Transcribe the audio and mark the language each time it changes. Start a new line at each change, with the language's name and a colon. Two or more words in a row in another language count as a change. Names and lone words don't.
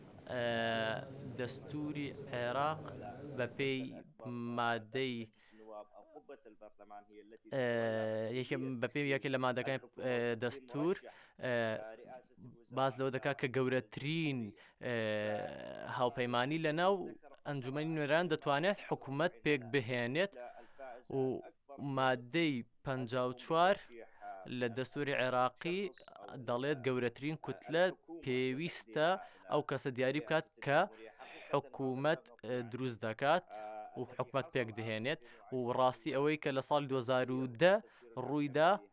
Central Kurdish: دەستوری عێراق بەپێی مادەی
Arabic: قبة البرلمان هي التي
Central Kurdish: یەکێم بەپێ یەکێ لە مادەکانی دەستور باز لەوە دەکات کە گەورەترین هاوپەیمانی لەناو ئەنجومەنی نوێران دەتوانێت حکوومەت پێک بهێنێت و مادەی 54 لە دەستوری عێراقی دەڵێت گەورەترین کوتلە پێویستە ئەو کەسە دیاری بکات کە حکوومەت دروست دەکات و حکومت پێک دەهێنێت و ڕاستی ئەوەی کە لە ساڵی 2010 ڕوویدا